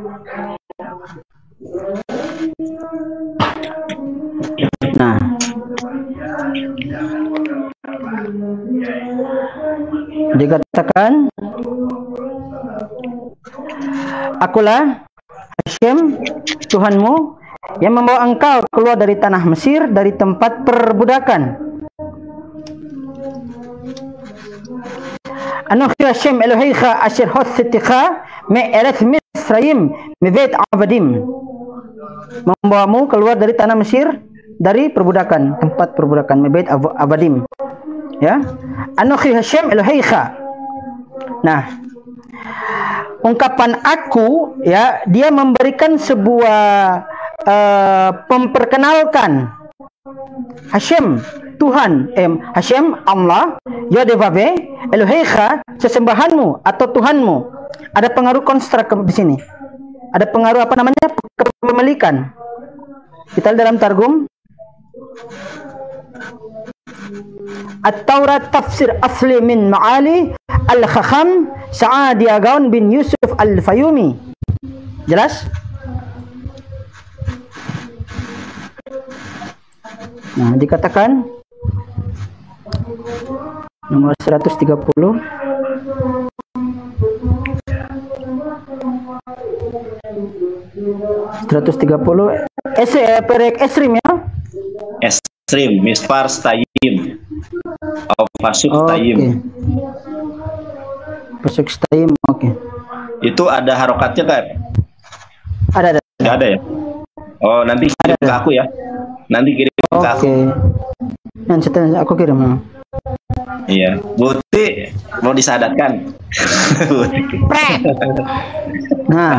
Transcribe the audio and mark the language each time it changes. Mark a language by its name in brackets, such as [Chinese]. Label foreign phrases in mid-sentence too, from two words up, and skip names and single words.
[Indonesian] Nah, dikatakan, akulah Hashem, Tuhanmu, yang membawa engkau keluar dari tanah Mesir, dari tempat perbudakan. [Hebrew] אנכי השם אלהיך אשר הוצאתיך מארץ מצרים מבית עבדים. [Indonesian] Membawamu keluar dari tanah Mesir, dari perbudakan, tempat perbudakan, [Hebrew] מבית עבדים. Ya, אנכי השם אלהיך. [Indonesian] Nah, ungkapan aku, ya, dia memberikan sebuah memperkenalkan Hashem, Tuhan, Hashem Allah, Yodevave, Eloheicha, sesembahanmu atau Tuhanmu. Ada pengaruh konstrak di sini. Ada pengaruh apa namanya? Kepemilikan. Kita dalam Targum At-Taurat Tafsir Asli min Ma'ali Al-Khakham Sa'adi Agaun bin Yusuf Al-Fayumi. Jelas? Nah, dikatakan nomor 130. [Hebrew] פרק עשרים ya. עשרים, מספר שתיים. פסוק שתיים. פסוק שתיים, [Indonesian] oke. Itu ada harokatnya kan? Ada. Nggak ada ya? Oh, nanti kirim ke aku ya. Nanti kirim ke aku. Nanti aku kirim. Iya, Buti mau disadatkan. Nah,